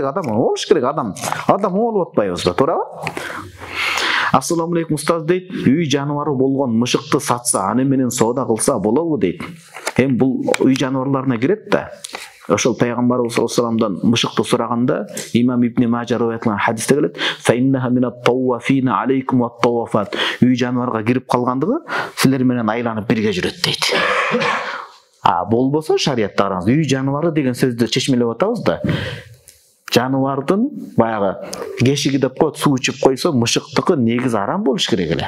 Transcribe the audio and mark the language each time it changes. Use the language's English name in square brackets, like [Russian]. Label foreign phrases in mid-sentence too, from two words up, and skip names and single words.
[Kyrgyz] Адам болуш керек, адам оңолуп атпайбыз ба, туурабы? [Arabic] السلام عليكم [Kyrgyz] устаз дейт. Үй жаныбары болгон мышыкты сатса, аны менен соода кылса болобу дейт. Эми бул үй жаныбарларына кирет да. Ошол пайгамбарыбыз [Arabic] صلى الله عليه [Kyrgyz] вассаламдан мышыкты сураганда, имам Ибн Мажа риwayat кылган хадисте келет: [Arabic] "فإنها من الطوافين عليكم والطوافات." [Kyrgyz] Үй жаныбарга кирип калгандыгы силер менен айланып бирге жүрөт дейт. Болбосо шариятта караңыз, үй жаныбары деген сөздү чечмелеп атабыз да. Жаныбардын баягы кешиги деп коет, суу ичип койсо, мышыктыкы негизи арам болуш керек эле.